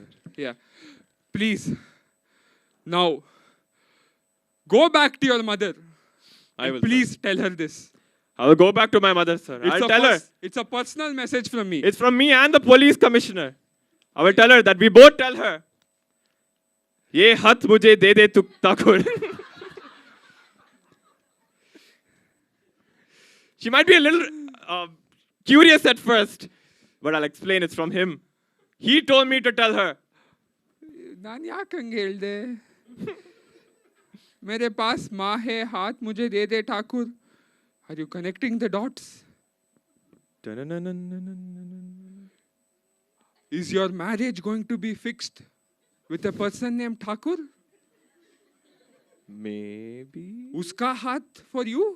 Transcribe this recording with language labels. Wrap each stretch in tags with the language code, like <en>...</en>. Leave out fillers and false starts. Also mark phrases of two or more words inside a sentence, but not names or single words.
<en>Yeah. Please. Now, go back to your mother. I will. Please tell her this. I will go back to my mother, sir. I'll tell her. It's a personal message from me. It's from me and the police commissioner. I will tell her that we both tell her.</en> <hi>ये हथ मुझे दे दे तू ठाकुर.</hi> <en>She might be a little curious at first, but I'll explain it's from him. He told me to tell her.</en> <kn>ನಾನು ಯಾಕೆ ಹಂಗೆ ಹೇಳ್ದೆ</kn> <hi>मेरे पास माँ है हाथ मुझे दे दे ठाकुर.</hi> <en>Are you connecting the dots? Is your marriage going to be fixed with a person named Thakur? Maybe.</en> <hi>उसका हाथ</hi> <en>for you?</en>